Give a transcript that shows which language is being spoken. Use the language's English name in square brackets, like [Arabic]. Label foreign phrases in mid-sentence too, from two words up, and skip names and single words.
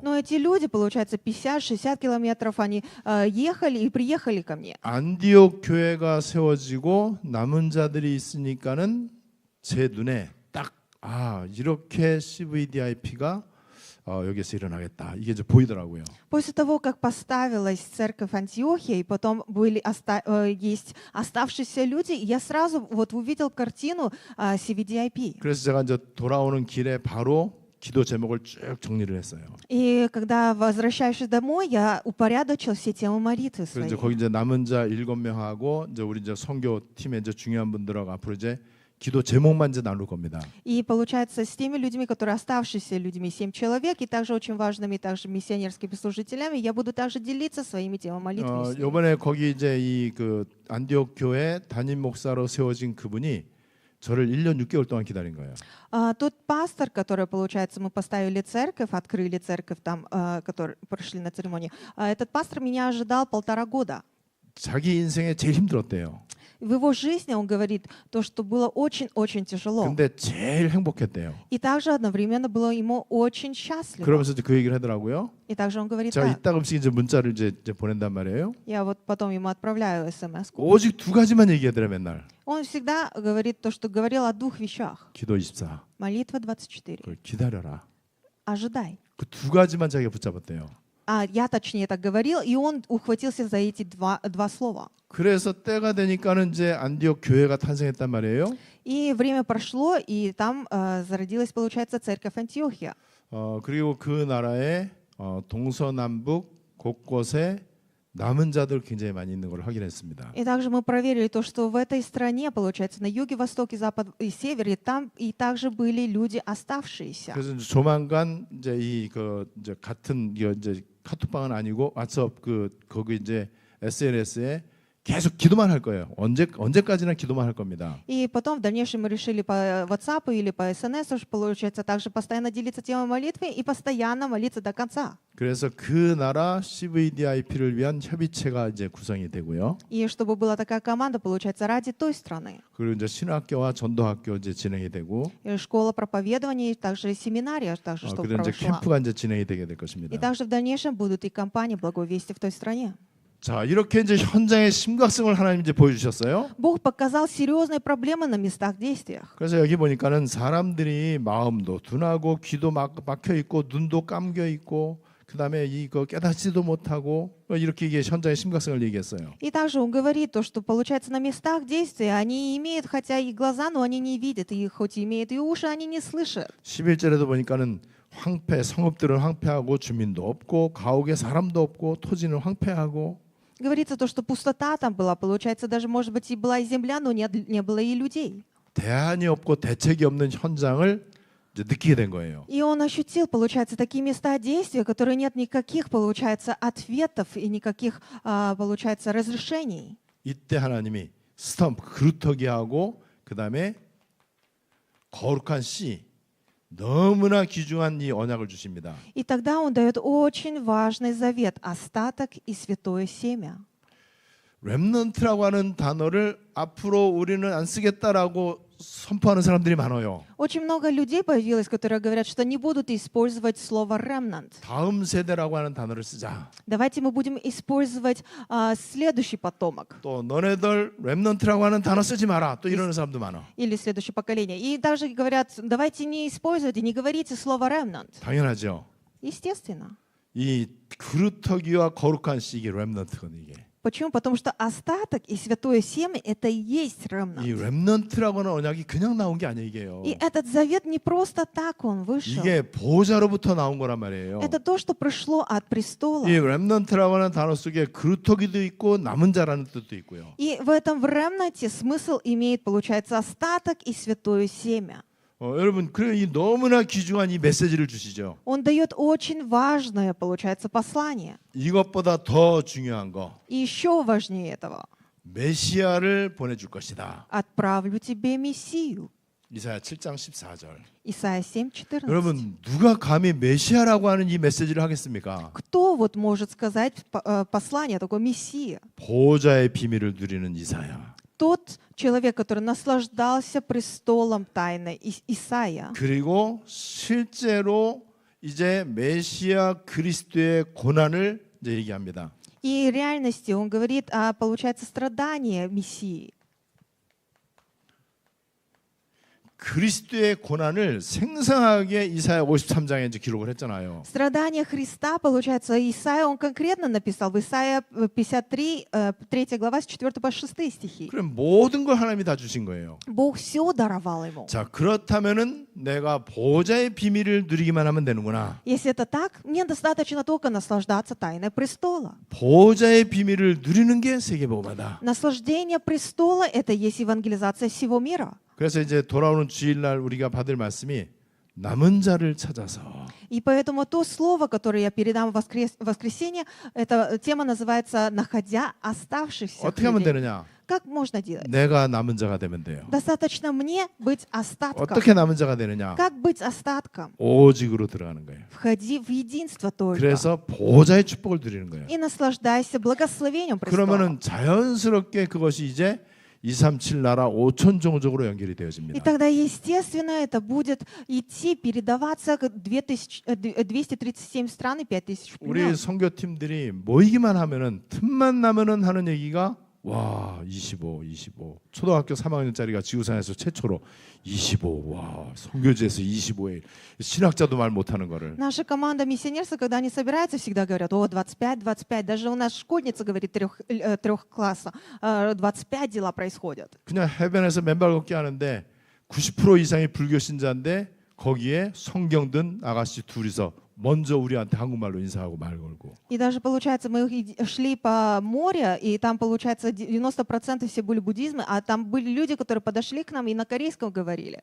[Russian] Но эти люди, получается, 50-60 километров, они ехали и приехали ко мне. [Korean] 안디옥 교회가 세워지고 남은 자들이 있으니까는 제 눈에 딱 이렇게 CVDIP가 여기서 일어나겠다. 이게 이제 보이더라고요. [Russian] После того, как поставилась церковь Антиохия, и потом есть оставшиеся люди, я сразу вот увидел картину CVDIP. [Korean] 그래서 제가 이제 돌아오는 길에 바로 기도 제목을 쭉 정리를 했어요. [Russian] И когда возвращаешься домой, я упорядочил все темы молитвы [Korean] 그래서 이제 [Russian] свои. [Korean] 거기 이제 남은 자 7명하고 이제 우리 이제 선교 팀의 이제 중요한 분들하고 앞으로 이제 기도 제목만 이제 나눌 겁니다. [Russian] И получается, с теми людьми, которые оставшиеся людьми, 7 человек, и также очень важными также миссионерскими служителями, я буду также делиться своими темами молитвы. с ними. [Korean] 이번에 거기 이제 이 그 안디옥 교회 담임 목사로 세워진 그분이 저를 1년 6개월 동안 기다린 거예요. [Russian] Тот пастор, который, получается, мы поставили церковь, открыли церковь там, которые прошли на церемонию, этот пастор меня ожидал 1,5 года. [Korean] 자기 인생에 제일 힘들었대요. [Russian] В его жизни он говорит то, что было очень-очень тяжело. [Korean] 근데 제일 행복했대요. [Russian] И также одновременно было ему очень счастливо. [Korean] 그러면서 이제 그 얘기를 하더라고요. [Russian] И также он говорит [Korean] 제가 [Russian] так. [Korean] 이따금씩 이제 문자를 이제 보낸단 말이에요. [Russian] Я вот потом ему отправляю смс. [Korean] 오직 두 가지만 얘기하더래 맨날. [Russian] Он всегда говорит то, что говорил о 2 вещах. [Korean] 기도 24. [Russian] Молитва 24. [Korean] 그걸 기다려라. [Russian] Ожидай. [Korean] 그 두 가지만 자기가 붙잡았대요. [Russian] Я точнее так говорил, и он ухватился за эти два слова. [Korean] 그래서 때가 되니까는 이제 안디옥 교회가 탄생했단 말이에요. [Russian] И время прошло, и там зародилась, получается, церковь Антиохия. [Korean] 그리고 그 나라의 동서남북 곳곳에 남은 자들 굉장히 많이 있는 걸 확인했습니다. [Russian] И также мы проверили то, что в этой стране, получается, на юге, востоке, запад и севере, там и также были люди оставшиеся. [Korean] 그래서 이제 조만간 이제 이제 같은 이제 카톡방은 아니고 왓츠업 거기 이제 SNS에 계속 기도만 할 거예요. 언제까지나 기도만 할 겁니다. [Russian] И потом в дальнейшем мы решили по WhatsApp или по SNS, уж получается, также постоянно делиться темой молитвы и постоянно молиться до конца. [Korean] 그래서 그 나라 CVDIP를 위한 협의체가 이제 구성이 되고요. [Russian] И чтобы была такая команда, получается, ради той страны. [Korean] 그리고 이제 신학교와 전도학교 이제 진행이 되고, [Russian] И школа проповедования, и также семинария, также чтобы [Korean] 그리고 이제 [Russian] прошла. [Korean] 캠프가 이제 진행이 되게 될 [Russian] И [Korean] 것입니다. [Russian] также в дальнейшем будут и компании Благой Вести в той стране. [Korean] 자, 이렇게 이제 현장의 심각성을 하나님 이제 보여주셨어요. [Russian] Бог показал серьезные проблемы на местах действиях. [Korean] 그래서 여기 보니까는 사람들이 마음도 둔하고 귀도 막혀 있고 눈도 감겨 있고 그다음에 이거 깨닫지도 못하고 이렇게 이게 현장의 심각성을 얘기했어요. [Russian] И также он говорит то, что получается на местах действия они имеют хотя и глаза, но они не видят, и хоть имеют и уши, они не слышат. [Korean] 11절에도 보니까는 성읍들은 황폐하고 주민도 없고 가옥에 사람도 없고 토지는 황폐하고 [Russian] Говорится то, что пустота там была, получается, даже, может быть, и была и земля, но не было и людей. [Korean] 대안이 없고 대책이 없는 현장을 이제 느끼게 된 거예요. [Russian] И он ощутил, получается, такие места действия, которые нет никаких, получается, ответов и никаких, получается, разрешений. [Korean] 이때 하나님이 스톰프 그루터기하고 그다음에 거룩한 씨 너무나 귀중한 이 언약을 주십니다. [Russian] И тогда он дает очень важный завет – остаток и святое семя. [Korean] 렘넌트라고 하는 단어를 앞으로 우리는 안 쓰겠다라고 선포하는 사람들이 많아요. [Russian] Очень много людей появилось, которые говорят, что не будут использовать слово «remnant». [Korean] 다음 세대라고 하는 단어를 쓰자. [Russian] Давайте мы будем использовать следующий потомок [Korean] 또 너네들 렘넌트라고 하는 단어 쓰지 마라. 또 이러는 사람도 많아. [Russian] или следующее поколение. И даже говорят, давайте не используйте, не говорите слово «remnant». [Korean] 당연하죠. [Russian] Естественно. [Korean] 이 그루터기와 거룩한 씨 이게 렘넌트거든 이게. [Russian] Почему? Потому что остаток и святое семя – это и есть [Korean] 이 [Russian] remnant. [Korean] 렘넌트라고 하는 언약이 그냥 나온 게 아니에요 이게요. [Russian] И этот завет не просто так он вышел. [Korean] 이게 보호자로부터 나온 거란 말이에요. [Russian] Это то, что пришло от престола. [Korean] 이 렘넌트라고 하는 단어 속에 그루터기도 있고 남은 자라는 뜻도 있고요. [Russian] И в этом в ремнанте смысл имеет, получается, остаток и святое семя. [Korean] 여러분 그래 이 너무나 귀중한 이 메시지를 주시죠. [Russian] Он дает очень важное, получается, послание. [Korean] 이것보다 더 중요한 거 [Russian] И еще важнее этого. [Korean] 메시아를 보내줄 것이다. [Russian] Отправлю тебе Мессию. [Korean] 이사야 7장 14절. [Russian] Исайя 7:14. [Korean] 여러분 누가 감히 메시아라고 하는 이 메시지를 하겠습니까? [Russian] Кто вот может сказать послание такое Мессия? [Korean] 보호자의 비밀을 누리는 이사야. [Russian] Тот человек, который наслаждался престолом тайны, Исаия. [Korean] 그리고 실제로 이제 메시아 그리스도의 고난을 이제 얘기합니다. [Russian] И в реальности он говорит о, получается, страдании Мессии. [Korean] 그리스도의 고난을 생생하게 이사야 53장에 이제 기록을 했잖아요. [Russian] Страдания Христа, получается, Исаия, он конкретно написал в Исаия 53, 3 глава, с 4 по 6 стихи. [Korean] 그럼 모든 걸 하나님이 다 주신 거예요. [Russian] Бог все даровал ему. [Korean] 자, 그렇다면은 내가 보호자의 비밀을 누리기만 하면 되는구나. [Russian] Если это так, мне достаточно только наслаждаться тайной престола. [Korean] 보호자의 비밀을 누리는 게 세계복음화다. [Russian] Наслаждение престола — это есть евангелизация всего мира. [Korean] 그래서 이제 돌아오는 주일날 우리가 받을 말씀이 남은 자를 찾아서. [Russian] И поэтому то слово, которое я передам в воскресенье, эта тема называется «Находя оставшихся [Korean] 어떻게 하면 [Russian] людей». [Korean] 되느냐? [Russian] Как можно делать? [Korean] 내가 남은 자가 되면 돼요. [Russian] Достаточно мне быть остатком. [Korean] 어떻게 남은 자가 되느냐? [Russian] Как быть остатком? [Korean] 오직으로 들어가는 거예요. [Russian] Входи в единство только. [Korean] 그래서 보호자의 축복을 누리는 거예요. [Russian] И наслаждайся благословением престола. [Korean] 그러면은 자연스럽게 그것이 이제 237 나라 5천 종족으로 연결이 [Russian] И [Korean] 되어집니다. [Russian] тогда, естественно, это будет идти, передаваться к 237 стран и 5000 [Korean] 우리 [Russian] племен. [Korean] 선교팀들이 모이기만 하면은 틈만 나면은 하는 얘기가 와 25 초등학교 3학년짜리가 지구상에서 최초로 25 와 선교지에서 25에 신학자도 말 못하는 거를 [Russian] Наша команда миссионерства, когда они собираются, всегда говорят: о, 25. Даже у нас школьница говорит трех класса, 25 дела происходят. [Korean] 그냥 해변에서 맨발 걷기 하는데 90% 이상이 불교 신자인데 거기에 성경 든 아가씨 둘이서 먼저 우리한테 한국말로 인사하고 말 걸고. [Russian] И даже, получается, мы шли по морю, и там, получается, 90% все были буддизмы, а там были люди, которые подошли к нам и на корейском говорили.